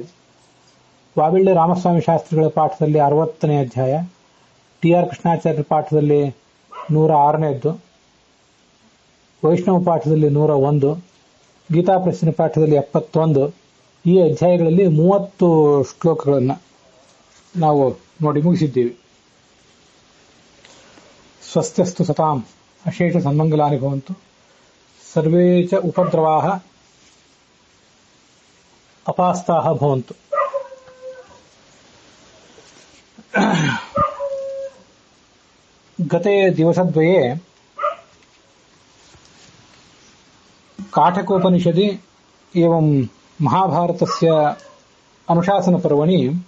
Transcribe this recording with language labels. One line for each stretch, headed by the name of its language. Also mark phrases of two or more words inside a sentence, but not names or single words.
Kannada: ವಾವಿಳ್ಳೆ ರಾಮಸ್ವಾಮಿ ಶಾಸ್ತ್ರಿಗಳ ಪಾಠದಲ್ಲಿ 60ನೇ ಅಧ್ಯಾಯ, ಟಿ ಆರ್ ಕೃಷ್ಣಾಚಾರ್ಯರ ಪಾಠದಲ್ಲಿ 106ನೇದ್ದು, ವೈಷ್ಣವ ಪಾಠದಲ್ಲಿ 101, ಗೀತಾ ಪ್ರಶ್ನೆ ಪಾಠದಲ್ಲಿ 71, ಈ ಅಧ್ಯಾಯಗಳಲ್ಲಿ 30 ಶ್ಲೋಕಗಳನ್ನು ನಾವು ನೋಡಿ ಮುಗಿಸಿದ್ದೀವಿ.
Sanskrit: ಸ್ವಸ್ತ್ಯಸ್ತು ಸತಾಂ ಅಶೇಷ ಸನ್ಮಂಗಲಾನಿ ಭವಂತು ಸರ್ವೇ ಚ ಉಪದ್ರವಾಃ ಅಪಾಸ್ತಾಃ ಭವಂತು. ಗತೆ ದಿವಸದ್ವಯೇ ಕಾಠಕೋಪನಿಷದಿ एवं महाभारतस्य अनुशासनपर्वणि